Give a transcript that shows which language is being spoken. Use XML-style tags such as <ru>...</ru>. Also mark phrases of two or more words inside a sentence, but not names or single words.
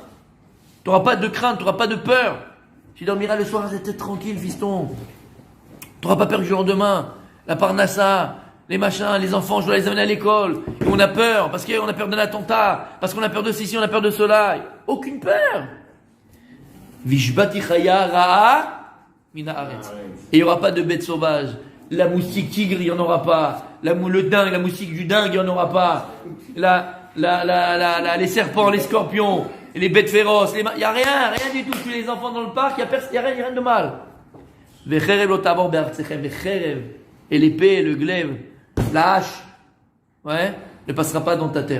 <fr>Tu n'auras pas de crainte, tu n'auras pas de peur. Tu dormiras le soir, t'es tranquille, fiston. Tu n'auras pas peur du lendemain. La parnassa, les machins, les enfants, je dois les amener à l'école. Et on a peur, parce qu'on a peur d'un attentat, parce qu'on a peur de ceci, on a peur de cela. Aucune peur.</fr> <he>והשבתי חיה רעה מן הארץ.</he> <fr>Et il n'y aura pas de bêtes sauvages. La moustique tigre, il n'y en aura pas. Le dingue, la moustique du dingue, il n'y en aura pas. Les serpents, les scorpions. Et les bêtes féroces, il n'y a rien du tout. Tu les enfants dans le parc, il n'y a rien de mal. Et l'épée, le glaive, la hache, ne passera pas dans ta terre.</fr>